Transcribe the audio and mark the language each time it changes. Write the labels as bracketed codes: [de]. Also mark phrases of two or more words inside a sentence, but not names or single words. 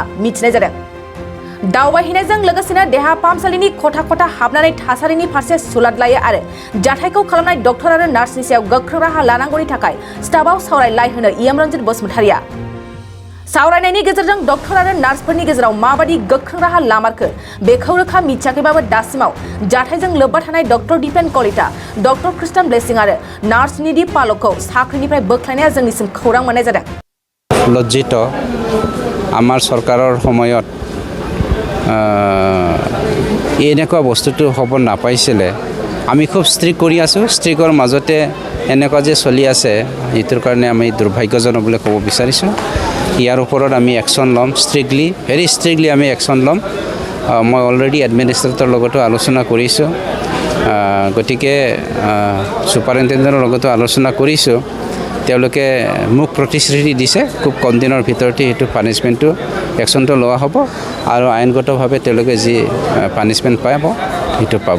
[brx] मिथिनाय जादों दावबायहैनायजों लोगोसेनो देहा फाहामसालिनि खथा खथा हाबनानै थासारिनि फारसे सुलाद लायो आरो जाथायखौ खालामनाय डक्टर आरो नार्सनि सायाव गोख्रों राहा लानांगौनि थाखाय स्टाफआव सावरायलाय होनो इएम रঞ্जित बसुमतारीया सावरायनायनि गेजेरजों डक्टर आरो नार्सफोरनि गेजेराव माबादि गोख्रों राहा लामारखो बेखौ रोखा मिथियाखैबाबो दासिमाव जाथायजों लोब्बा थानाय डक्टर दीपेन कलिता डक्टर क्रिस्टियान ब्लेसिं आरो नार्स निधि पालकखौ साख्रिनिफ्राय बोख्लायनाया जोंनिसिम खौरां मोननाय जादों [as] लज्जित আমাৰ চৰকাৰৰ সময়ত এনেকুৱা বস্তুটো হ'ব নাপাইছিলে আমি খুব ষ্ট্ৰিক্ট কৰি আছোঁ ষ্ট্ৰিকৰ মাজতে এনেকুৱা যে চলি আছে এইটোৰ কাৰণে আমি দুৰ্ভাগ্যজনক বুলি ক'ব বিচাৰিছোঁ ইয়াৰ ওপৰত আমি একশ্যন ল'ম [en] strictly very strictly [as] আমি একশ্যন ল'ম মই [en] already administrator [as] লগতো আলোচনা কৰিছোঁ গতিকে ছুপাৰিনটেণ্ডেণ্টৰ লগতো আলোচনা কৰিছোঁ তেওঁলোকে মোক প্ৰতিশ্ৰুতি দিছে খুব কম দিনৰ ভিতৰতে এইটো [en] punishment action [as] লোৱা হ'ব আৰু আইনগতভাৱে তেওঁলোকে যি পানিছমেণ্ট পাব সেইটো পাব